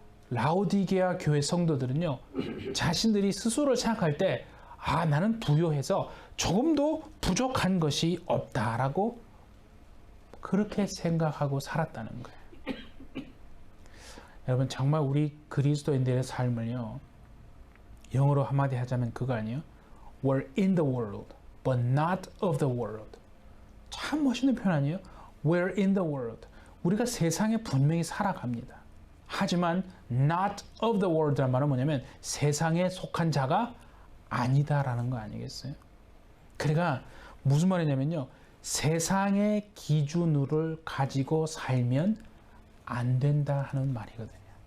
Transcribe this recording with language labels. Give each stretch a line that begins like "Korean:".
Korean: 라오디게아 교회 성도들은요, 자신들이 스스로를 생각할 때 나는 부요해서 조금도 부족한 것이 없다라고 그렇게 생각하고 살았다는 거예요. 여러분, 정말 우리 그리스도인들의 삶을요, 영어로 한마디 하자면 그거 아니에요?
English: We're in the world, but not of the world.
Korean: 참 멋있는 표현 아니에요?
English: We're in the world.
Korean: 우리가 세상에 분명히 살아갑니다. 하지만
English: not of the world
Korean: 란 말은 뭐냐면 세상에 속한 자가 아니다라는 거 아니겠어요? 그러니까 무슨 말이냐면요, 세상의 기준을 가지고 살면 안 된다 하는 말이거든요.